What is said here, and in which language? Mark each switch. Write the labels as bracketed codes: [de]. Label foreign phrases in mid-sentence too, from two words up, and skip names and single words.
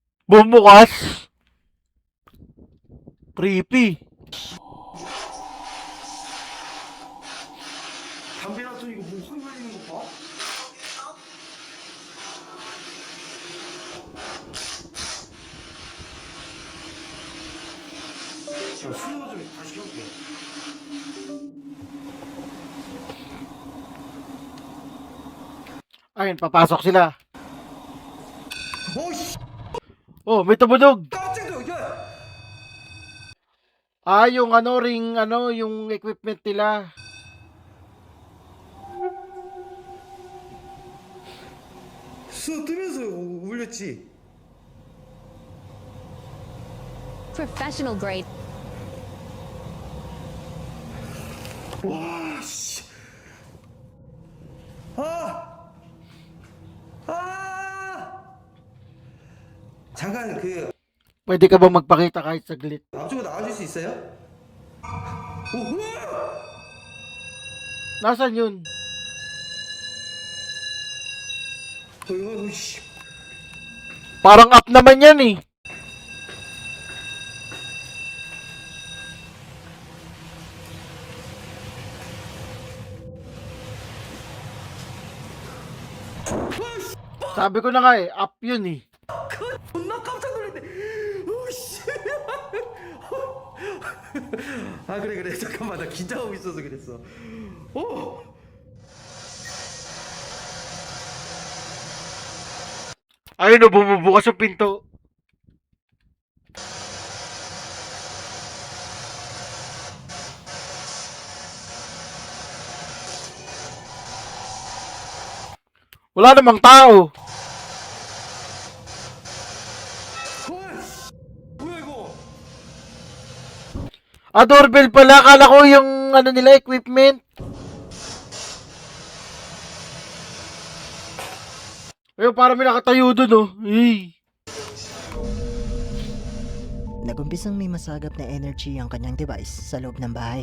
[tl] Bumukas. Creepy. [ko] 담배 놔둬 이거 뭐 헐거리는 거 봐? 야, 수호 좀 다시 켜볼게. [tl] Ayun, papasok sila. [ko] 어이씨, [tl] Oh, may tumunog. [ko] 깜짝이야. 야, [tl] Ah, yung ring, yung equipment nila. [ko] 수호 뜨면서 울렸지. [en] Professional grade. [ko] 와, 씨. 아! 잠깐 그 [tl] Pwede ka ba magpakita kahit saglit? [ko] 앞쪽으로 나와줄 수 있어요? 오, 우와! [tl] Nasaan yun? [ko] 어이구, 씨. [tl] Parang up naman yan eh. Sabi ko na nga eh, up yun eh. [ko] 존나 깜짝 놀랐네. 오씨. 아 그래 잠깐만 나 긴장하고 있어서 그랬어. 오. [tl] Ayun o, bumubukas yung pinto. Wala namang tao. [ko] 뭐야 이거? [tl] Ah, doorbell pala. Akala ko yung nila, equipment. Ayun, parang may nakatayo dun oh. Hey. Nagumpisang may masagap na energy ang kanyang device sa loob ng bahay.